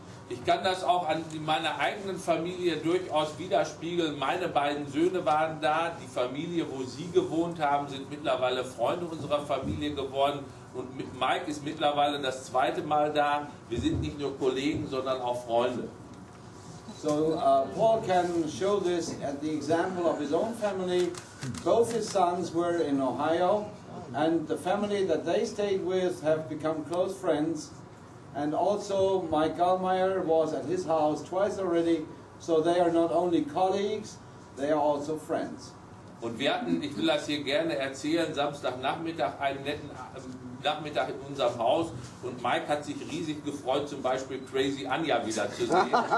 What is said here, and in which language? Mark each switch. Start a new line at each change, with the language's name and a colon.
German: Ich kann das auch an meiner eigenen Familie durchaus widerspiegeln. Meine beiden Söhne waren da, die Familie, wo sie gewohnt haben, sind mittlerweile Freunde unserer Familie geworden. Und mit Mike ist mittlerweile das zweite Mal da. Wir sind nicht nur Kollegen, sondern auch Freunde.
English: So Paul can show this at the example of his own family. Both his sons were in Ohio, and the family that they stayed with have become close friends. And also Mike Gallmeier was at his house twice already, so they are not only colleagues, they are also friends.
German: Und wir hatten, ich will das hier gerne erzählen, Samstagnachmittag einen netten Nachmittag in unserem Haus und Mike hat sich riesig gefreut, zum Beispiel Crazy Anja wieder zu sehen.